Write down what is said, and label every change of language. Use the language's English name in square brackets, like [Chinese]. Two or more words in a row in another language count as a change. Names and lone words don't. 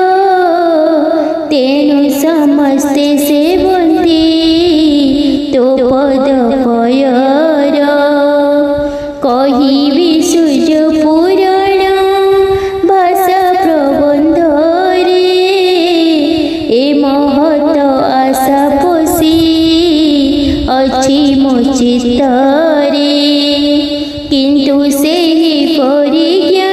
[Odia] ତେଣୁ ସମସ୍ତେ ସେବନ୍ତି ତ ପଦ ପୟର କହିବି ସୂର୍ଯ୍ୟ ପୁରାଣ ଭାଷା ପ୍ରବନ୍ଧ ରେ ଏ ମହତ ଆଶା ପୋଷି ଅଛି ମୋ ଚିତ୍ତରେ କିନ୍ତୁ ସେହି ପରି